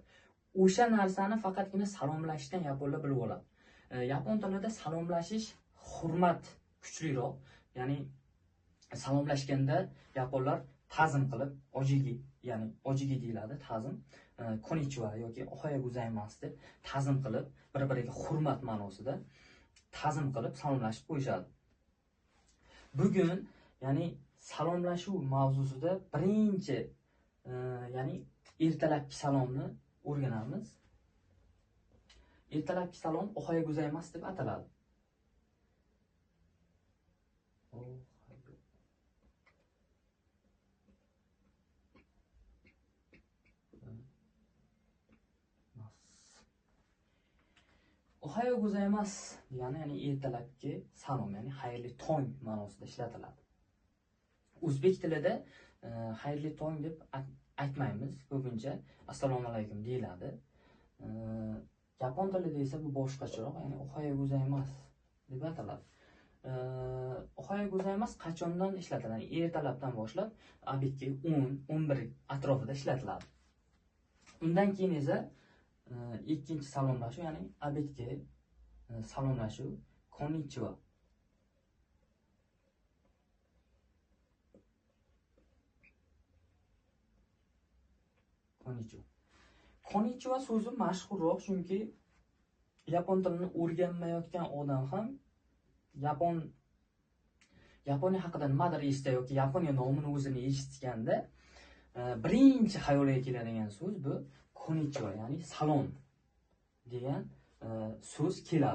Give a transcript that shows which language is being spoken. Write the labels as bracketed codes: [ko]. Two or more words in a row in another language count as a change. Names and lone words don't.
[uz] O'sha narsani faqatgina salomlashishdan yaponlar bilib oladi. Yapon tilida salomlashish hurmat kuchliroq, ya'ni salomlashganda yaponlar ta'zim qilib, ojiga deyiladi, ta'zim. Konnichiwa yoki [ja] おはようございます [uz] deb ta'zim qilib, bir-biriga hurmat ma'nosida ta'zim qilib salomlashib qo'yishadi. Bugun, ya'ni salomlashuv mavzusida birinchi, ya'ni ertalabki salomni o'rganamiz. Ertalabki salom [ja] おはようございます [uz] deb ataladi. [ja] おはようございます [uz] degani, ya'ni ertalabki salom, ya'ni xayrli tong ma'nosida ishlatiladi. O'zbek tilida xayrli tong deb aytmaymiz, ko'pincha assalomu alaykum deyiladi. Yapon tilida esa bu boshqacharoq, ya'ni [ja] おはようございます [uz] deb ataladi. [ja] おはようございます [uz] qachondan ishlatiladi? Ertalabdan boshlab obedga 10-11 atrofida ishlatiladi. Undan keyin esa ikkinchi salomlashuv, ya'ni obedga salomlashuv, konnichiwa. Konnichiwa so'zi mashhurroq, chunki yapon tilini o'rganmayotgan odam ham Yaponiya haqida nimadir eshitsa yoki Yaponiya nomini o'zini eshitganda birinchi xayoliga keladigan so'z bu konnichiwa, ya'ni salom degan so'z keladi.